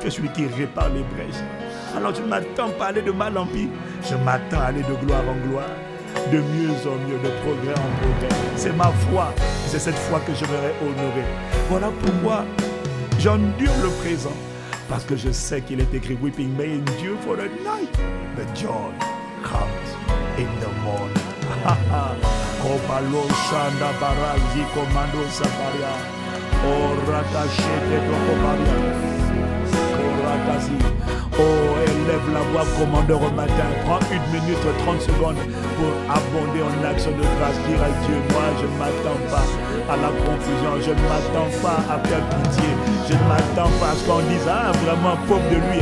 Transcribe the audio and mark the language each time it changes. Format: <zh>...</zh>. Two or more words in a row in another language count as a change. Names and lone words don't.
<fr>Tu es celui qui répare les brèches. Alors je ne m'attends pas à aller de mal en pis. Je m'attends à aller de gloire en gloire. De mieux en mieux, de progrès en progrès. C'est ma foi. C'est cette foi que je vais honorer. Voilà pourquoi j'endure le présent. Parce que je sais qu'il est écrit,</fr> <en>weeping may endure for a night, but joy comes in the morning. Kopalo shanda barazi komando saparia. Oratachete koparia. Koratazi.</en> <fr>Oh, élève la voix, commandeur au matin. Prends 1 minute, 30 secondes pour abonder en action de grâce. Dire à Dieu, moi je ne m'attends pas à la confusion. Je ne m'attends pas à faire pitié. Je ne m'attends pas à ce qu'on dise, ah vraiment pauvre de lui.</fr>